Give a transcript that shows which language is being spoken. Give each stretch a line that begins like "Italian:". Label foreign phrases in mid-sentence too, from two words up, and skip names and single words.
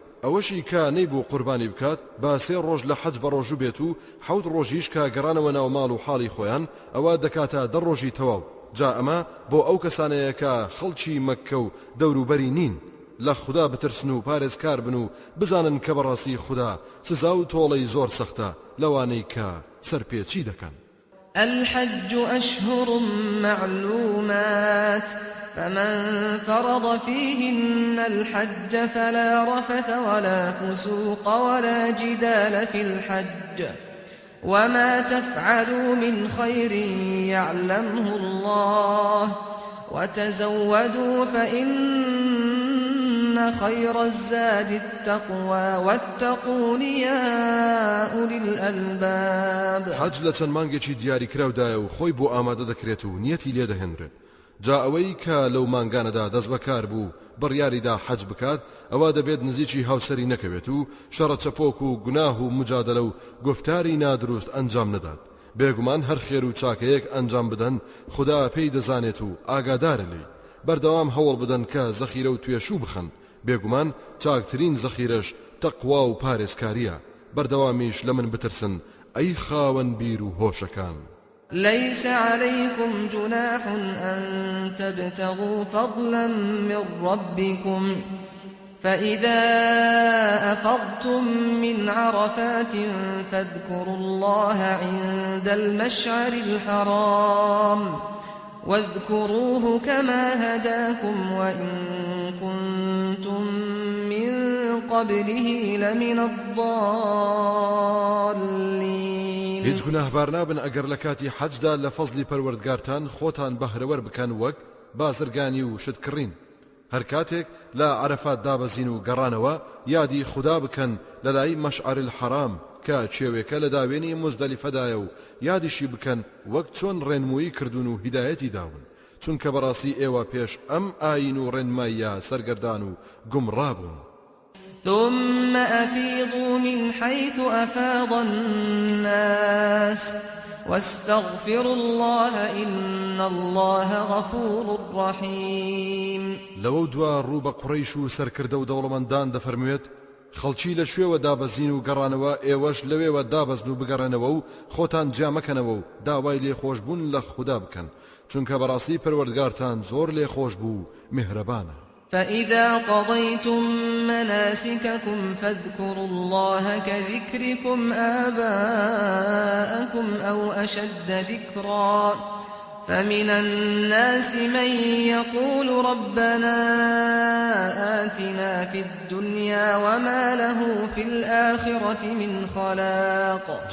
Central Kurdish: ئەوەشی کە نەیبوو قوربانی بکات با 3 ڕۆژ لە حەج بە ڕۆژوو بێت و 7 ڕۆژیش کە گەڕانەوە ناو ماڵ و حاڵی خۆیان ئەوە دەکاتە 10 ڕۆژی تەواو. جا ئەمە بۆ ئەو کەسانەیە کە خەڵکی مەککە و دەوروبەری نین لە خوددا بترسن و پارێزکار بن و بزانن کە بەڕاستی خوددا سزا و تۆڵەی زۆر سەختە لەوانەی کە سەرپێچی دەکەن.
Arabic: الحج أشهر معلومات فمن فرض فيهن الحج فلا رفث ولا فسوق ولا جدال في الحج وما تفعلوا من خير يعلمه الله وتزودوا فإن خير الزاد التقوى واتقون يا أولي الألباب.
Central Kurdish: حج لچەند مانگێکی دیاری کراودایە و خۆی بۆ ئامادە دەکرێت و نیەتی لێ دەهێنرێت. جا ئەوەی کە لەو مانگانەدا دەست بەکار بوو بڕیاریدا حەج بکات ئەوە دەبێت نزیکی هاوسەری نەکەوێت و شەڕە چەپۆک و گوناه و مجادلە و گفتاری نادروست ئەنجام نەدات. بێگومان هەر خێر و چاکەیەک ئەنجام بدەن خوددا پێی دەزانێت و ئاگادارە لێی. بەردەوام هەوڵ بدەن کە زەخیرە و توێشوو بخەن. بێگومان چاکترین زەخیرەش تەقوا و پارێزکاریە. بەردەوامیش لە من بترسن ئەی خاوەن بیر و هۆشەکان.
Arabic: ليس عليكم جناح أن تبتغوا فضلا من ربكم فإذا أفضتم من عرفات فاذكروا الله عند المشعر الحرام واذكروه كما هداكم وإن كنتم من قبله لمن الضالين.
Central Kurdish: هیچ گوناهبار نابن ئەگەر لە کاتی حەجدا لە فەزلی پەروەردگارتان خۆتان بەهرەوەر بکەن وەک بازرگانی و شتکڕین. هەر کاتێک لە عەرەفات دابەزین و گەڕانەوە یادی خوددا بکەن لە لای مەشعر الحرام کە چێوێکە لە داوێنی مزدەلیفەدایە و یادیشی بکەن وەک چۆن ڕێنمووی کردوون و هیدایەتی داون چونکە بەڕاستی ئێوە پێش ئەم ئاین و ڕێنماییە سەرگەردان و گومڕا بوون.
Arabic: ثم أفيضوا من حيث أفاض الناس واستغفروا الله إن الله غفور رحيم.
Central Kurdish: لو دوا روب قريش و سرکرده و دەوڵەمەندان دەفەرموێت خەڵکی لە شوێوە دابەزین و گەڕانەوە ئێوەش لەوێوە دابەزن و بگەڕێنەوە و خۆتان جامەکەنەوە و داوای لێخۆشبوون لە خوددا بکەن چونکە بەڕاستی پەروەردگارتان زۆر لێخۆش بوو میهرەبانە.
Arabic: فإذا قضيتم مناسككم فاذكروا الله كذكركم آباءكم أو أشد ذكرا فمن الناس من يقول ربنا آتنا في الدنيا وما له في الآخرة من خلاق.